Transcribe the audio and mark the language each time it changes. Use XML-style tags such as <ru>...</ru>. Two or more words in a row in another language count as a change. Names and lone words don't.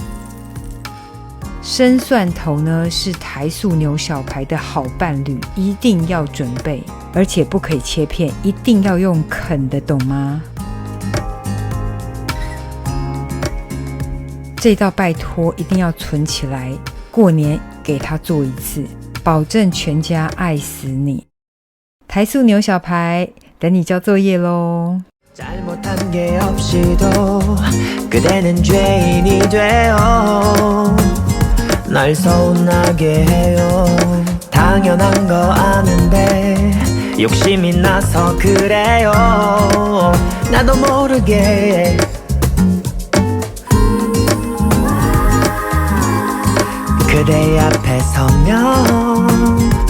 <zh>生蒜头呢是台塑牛小排的好伴侣，一定要准备，而且不可以切片，一定要用啃的，懂吗？这道拜托一定要存起来，过年给他做一次，保证全家愛死你。台塑牛小排等你交作业咯。</zh> <ko>잘못한 게 없이도 그대는 죄인이 되어 날 서운하게 해요. 당연한 거 아는데 욕심이 나서 그래요. 나도 모르게 그대 앞에 서면</ko>